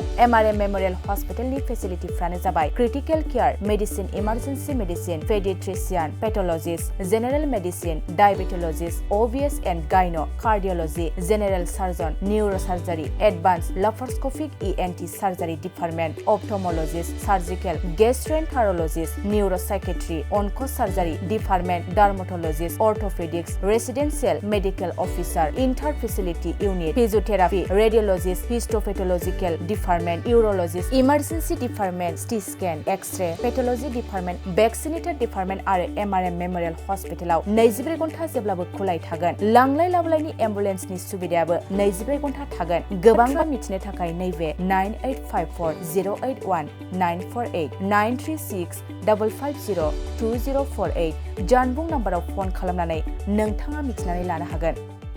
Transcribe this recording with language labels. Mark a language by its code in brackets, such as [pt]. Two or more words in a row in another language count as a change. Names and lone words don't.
[en] एमआरएम मेमोरियेल हस्पिटालनि [brx] फेसिलिटिफ्रानो जाबाय [en] critical care, मेडिसिन, emergency medicine, पेडिट्रिशियान, पेथोलजिस्ट, general medicine, डायबेटोलजिस्ट, ओबिएस एन्ड गाइनो, कार्डियोलजी, general surgeon, न्यूरोसार्जारी, advanced laparoscopic ENT surgery department, ऑप्थोमोलॉजिस्ट, सर्जिकल, गैस्ट्रोएन्टेरोलॉजिस्ट, न्यूरोसाइकेट्री, onco surgery department, डार्मेटोलॉजिस्ट, ऑर्थोपेडिक्स, residential medical officer, inter facility unit, फिजियोथेरापी, रेडियोलॉजिस्ट, histopathological department, यूरोलॉजिस्ट, emergency department, CT scan, एक्स-रे, pathology department, vaccinator department [brx] आरो एमआरएम मेमोरियेल हस्पिटालाव 24 घन्टा जेब्लाबो खुलाय थागोन। लांलाय लाबोलायनि एम्बुलेन्सनि सुबिदायाबो 24 घन्टा थागोन। गोबां मिथिनो थाखाय नैबे 9854 081 948 936 550 2048 जानबुं नाम्बाराव फन खालामनानै नोंथाङा मिथिनानै लानो हागोन।